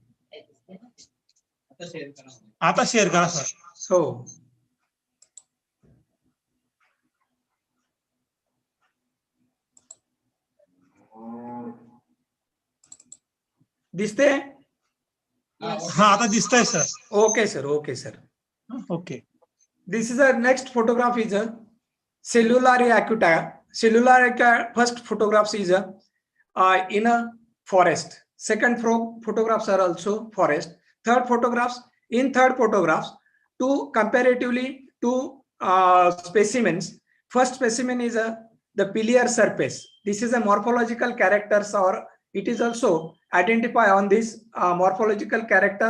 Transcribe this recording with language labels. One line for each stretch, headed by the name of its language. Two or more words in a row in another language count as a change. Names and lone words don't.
Marathi: आता शेअर करा सर. हो. दिसते? हा आता दिसतंय सर.
English: Okay sir. Okay. This is a next photograph is a Cellularia acuta. Cellularia first photographs is in a forest. Second photographs are also forest. Third photographs two comparatively two specimens. First specimen is the pilear surface. This is a morphological characters, or it is also identify on these morphological characters.